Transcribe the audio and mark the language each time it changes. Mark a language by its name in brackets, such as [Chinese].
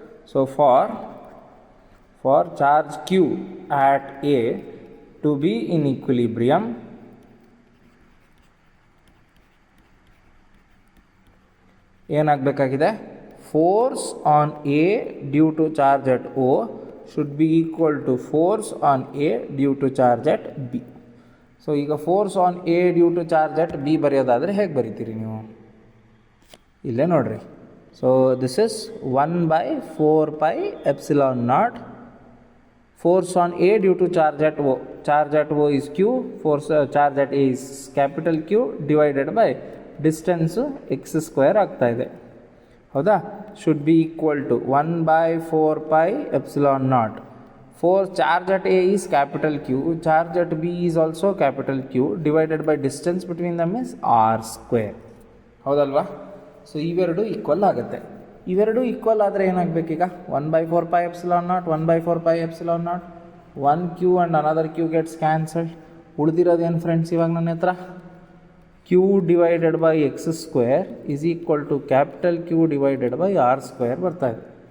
[English] so for charge q at A to B in equilibrium, [Kannada] ಏನಾಗಬೇಕಾಗಿದೆ, [English] Force on A due to charge at O should be equal to force on A due to charge at B. So ಈಗ force on A due to charge at B [Kannada] ಬರೆಯೋದಾದರೆ ಹೇಗೆ ಬರೀತೀರಿ ನೀವು, ಇಲ್ಲೇ ನೋಡಿರಿ. [English] So this is 1/4πε0 force on A due to charge at O. Charge at O is Q, force charge at A is capital Q divided by distance x square ಆಗ್ತಾ ಇದೆ. [Kannada] ಹೌದಾ, [English] should be equal to 1/4πε0. Force charge at A is capital Q, charge at B is also capital Q divided by distance between them is r square. [Kannada] ಹೌದಲ್ವಾ? So ಇವೆರಡು equal ಆಗುತ್ತೆ. ಇವೆರಡೂ equal ಆದರೆ ಏನಾಗಬೇಕೀಗ [English] 1/4πε0 1/4πε0 1 q and another q gets cancelled. [Kannada] ಉಳಿದಿರೋದೇನು friends ಇವಾಗ ನನ್ನ ಹತ್ರ [English] q divided by x square is equal to capital Q divided by r square [Kannada] ಬರ್ತಾಯಿದೆ.